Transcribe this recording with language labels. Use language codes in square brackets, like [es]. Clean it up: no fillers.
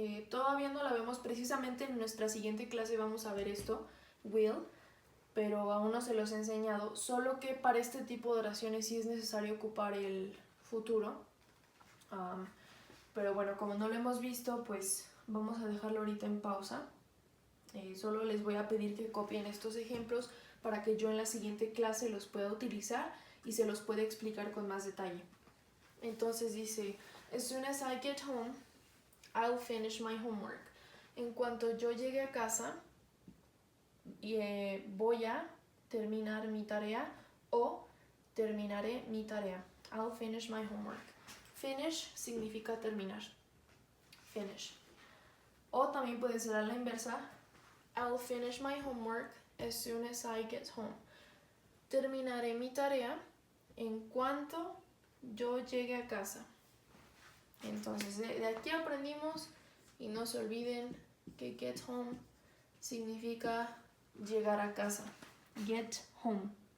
[es] Todavía no la vemos, precisamente en nuestra siguiente clase vamos a ver esto, will, pero aún no se los he enseñado, solo que para este tipo de oraciones sí es necesario ocupar el futuro. Pero bueno, como no lo hemos visto, pues vamos a dejarlo ahorita en pausa. Solo les voy a pedir que copien estos ejemplos para que yo en la siguiente clase los pueda utilizar y se los pueda explicar con más detalle. Entonces dice, [en] as soon as I get home, I'll finish my homework. [es] En cuanto yo llegue a casa, voy a terminar mi tarea o terminaré mi tarea. [en] I'll finish my homework. Finish [es] significa terminar. [en] Finish. [es] O también puede ser a la inversa. [en] I'll finish my homework as soon as I get home. [es] Terminaré mi tarea en cuanto yo llegue a casa. Entonces, de aquí aprendimos, y no se olviden que get home significa llegar a casa. Get home.